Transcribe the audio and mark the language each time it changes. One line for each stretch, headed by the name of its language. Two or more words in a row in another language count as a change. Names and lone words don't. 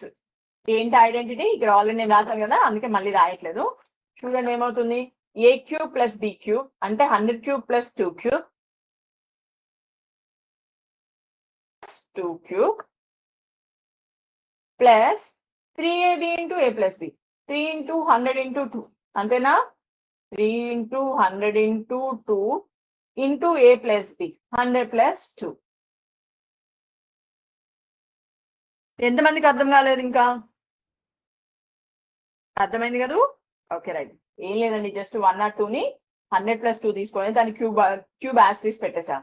Telugu: ఏంటి ఐడెంటిటీ? ఇక్కడ ఆల్రెడీ నేను రాసాను కదా, అందుకే మళ్ళీ రాయట్లేదు. చూడండి ఏమవుతుంది,
English: a cube + b cube
Telugu: అంటే
English: 100 cube + 2 cube 2 cube plus 3ab into a + b 3 into 100 into 2
Telugu: అంతేనా?
English: 3 into 100 into 2 into a + b 100 + 2.
Telugu: ఎంతమందికి అర్థం కాలేదు? ఇంకా అర్థమైంది కదా?
English: okay right.
Telugu: ఏం లేదండి, జస్ట్ 102 ని 100 + 2 తీసుకొని దాని
English: cube asterisks
Telugu: పెట్టేసా.